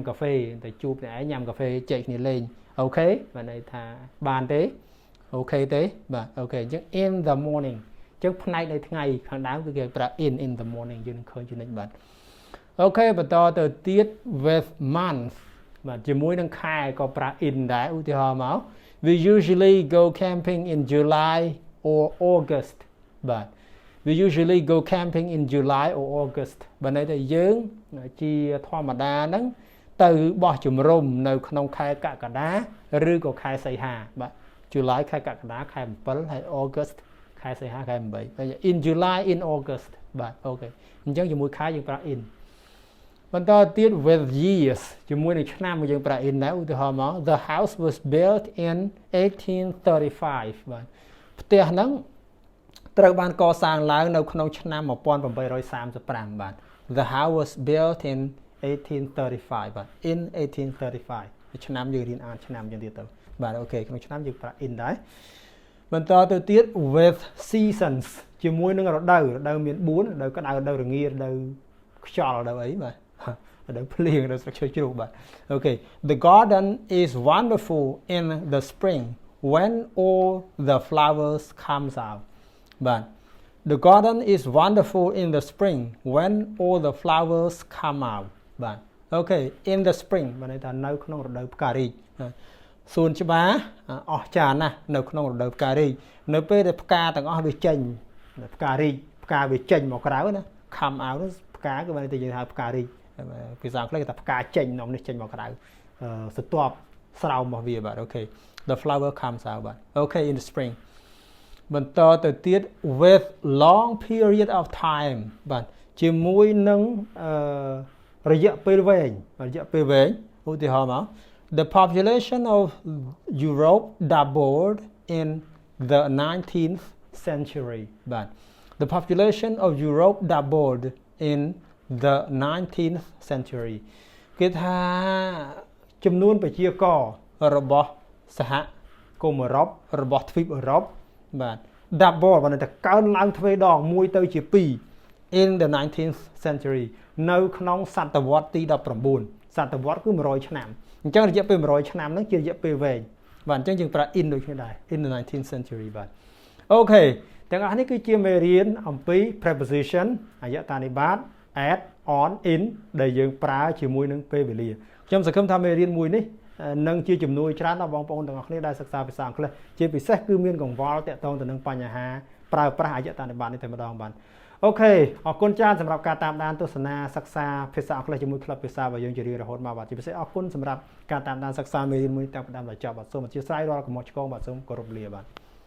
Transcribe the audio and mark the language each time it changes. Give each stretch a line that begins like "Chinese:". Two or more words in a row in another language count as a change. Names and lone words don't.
Khmer: កាហ្វេទៅជួបអ្នកឯងញ៉ាំកាហ្វេចែកគ្នាលេងអូខេបានន័យថាបានទេអូខេទេបាទអូខេអញ្ចឹង
English: in the morning
Khmer: អញ្ចឹងផ្នែកនៃថ្ងៃខាងដើមគឺគេប្រើ
English: in the morning
Khmer: យើងឃើញចំណុចបាទអូខេបន្តទៅទៀត
English: with month
Khmer: បាទជាមួយនឹងខែក៏ប្រើ in ដែរឧទាហរណ៍មក we
English: usually go camping in July or August បាទ we usually go camping in July or August
Khmer: បើន័យថាយើងជា ធម្មតាហ្នឹងទៅបោះជំរំនៅក្នុងខែកក្កដាឬក៏ខែសីហាបាទ July ខែកក្កដាខែ7ហើយ August ខែសីហាខែ8
English: in July in August
Khmer: បាទអូខេអញ្ចឹងជាមួយខែយើងប្រើ in បន្តទៀត
English: with years
Khmer: ជាមួយនឹងឆ្នាំយើងប្រើ in ដែរឧទាហរណ៍មក
English: the house was built in
Khmer: 1835 បាទផ្ទះហ្នឹងត្រូវបានកសាងឡើងនៅក្នុងឆ្នាំ1835បាទ
English: the house was built in 1835
Khmer: បាទ
English: in 1835
Khmer: ឆ្នាំយើងរៀនអានឆ្នាំយើងទៀតទៅបាទអូខេក្នុងឆ្នាំយើងប្រើ in ដែរបន្តទៅទៀត
English: with seasons
Khmer: ជាមួយនឹងរដូវមាន4រដូវក្តៅរដូវរងារដូវខ្យល់រដូវអីបាទ រដូវភ្លៀងរដូវស្លឹកឈើជ្រុះបាទអូខេ
English: the garden is wonderful in the spring when all the flowers comes out
Khmer: បាទ
English: the garden is wonderful in the spring when all the flowers come out
Khmer: បាទអូខេ
English: in the spring
Khmer: បានន័យថានៅក្នុងរដូវផ្ការីកសួនច្បារអស្ចារ្យណាស់នៅក្នុងរដូវផ្ការីកនៅពេលដែលផ្កាទាំងអស់វាចេញផ្ការីកផ្កាវាចេញមកក្រៅណា
English: come out
Khmer: ផ្កាគឺបានតែយើងហៅផ្ការីកភាសាអង់គ្លេសគេថាផ្កាចេញនាំនេះចេញមកក្រៅស្រទាប់ស្រោមរបស់វាបាទអូខេ the
English: flower comes out
Khmer: បាទអូខេ
English: in the spring
Khmer: បន្តទៅទៀត
English: with long period of time បាទ
Khmer: ជាមួយនឹងរយៈពេលវែងឧទាហរណ៍មក
English: the population of Europe doubled in the 19th century
Khmer: បាទ
English: the population of Europe doubled in the 19th century
Khmer: គេថាចំនួនប្រជាកររបស់សហគមន៍អឺរ៉ុបរបស់ទ្វីបអឺរ៉ុបបាទ double បានតែកើនឡើងទ្វេដង1ទៅជា 2
English: in the 19th century
Khmer: នៅក្នុងសតវត្សទី19សតវត្សគឺ100ឆ្នាំអញ្ចឹងរយៈពេល100ឆ្នាំហ្នឹងជារយៈពេលវែងបាទអញ្ចឹងយើងប្រើ in ដូច គ្នាដែរ
English: in the 19th century
Khmer: បាទអូខេទាំងអស់នេះគឺជាមេរៀនអំពី preposition អយតានិបាត
English: at on
Khmer: in ដែលយើងប្រើជាមួយនឹងពេលវេលាខ្ញុំសង្ឃឹមថាមេរៀនមួយនេះនឹងជាជំនួយច្រើនដល់បងប្អូនទាំងអស់គ្នាដែលសិក្សាភាសាអង់គ្លេសជាពិសេសគឺមានកង្វល់តាក់ទងទៅនឹងបញ្ហាប្រើប្រាស់អយតានិបាតនេះតែម្ដងបាទអូខេអរគុណច្រើនសម្រាប់ការតាមដានទស្សនាសិក្សាភាសាអង់គ្លេសជាមួយក្លឹបភាសារបស់យើងជារៀងរហូតមកបាទជាពិសេសអរគុណសម្រាប់ការតាមដានសិក្សាមេរៀនមួយតាំងពីដើមដល់ចប់បាទសូមអធិស្ឋានរាល់កំហុសឆ្គងបាទសូមគោរពលាបាទ